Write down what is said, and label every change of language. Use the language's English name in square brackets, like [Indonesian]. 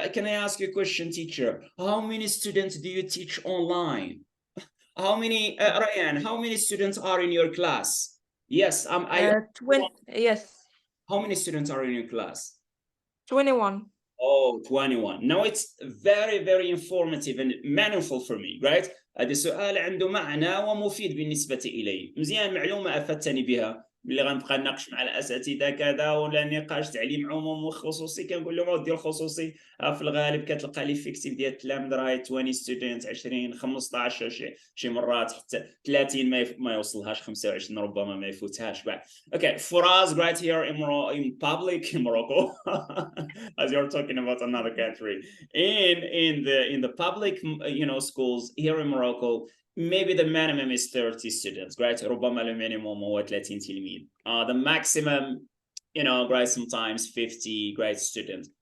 [English] Can I ask you a question, teacher? How many students do you teach online? How many, Rayane, how many students are in your class? Yes, 20. Yes. How many students are in your class? 21. Oh, 21. Now it's very, very informative and meaningful for me, right? [Arabic] هذا السؤال عنده معنى ومفيد بالنسبة إلي. مزيان، معلومة أفدتني بها. ملي غنبقى نناقش مع الاساتذه كذا ولا نقاش تعليم عموم وخصوصي، كنقول لهم اودي الخصوصي في الغالب كتلقى ليفيكتيف ديال التلاميذ راه 20 ستودنت، 20 15 شي مرات حتى 30 ما يوصلهاش، 25 ربما ما يفوتهاش بعد. [English] Okay, for us right here in public in Morocco, as you're talking about another country, in the public schools here in Morocco, maybe the minimum is 30 students, right? [Arabic] ربما المينيموم هو 30 تلميذ. [English] The maximum, right, sometimes 50 grade students.